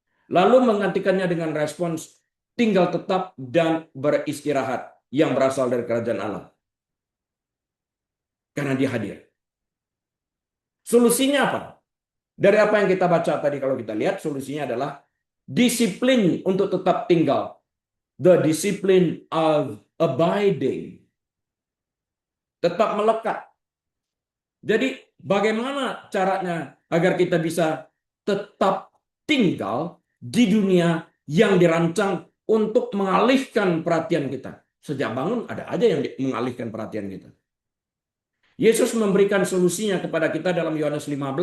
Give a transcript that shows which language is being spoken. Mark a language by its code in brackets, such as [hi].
[id] Lalu menggantikannya dengan respons tinggal tetap dan beristirahat yang berasal dari kerajaan Allah. Karena dia hadir. Solusinya apa? Dari apa yang kita baca tadi, kalau kita lihat, solusinya adalah disiplin untuk tetap tinggal. [en] The discipline of abiding. [id] Tetap melekat. Jadi bagaimana caranya agar kita bisa tetap tinggal di dunia yang dirancang untuk mengalihkan perhatian kita. Sejak bangun ada aja yang mengalihkan perhatian kita. Yesus memberikan solusinya kepada kita dalam Yohanes 15.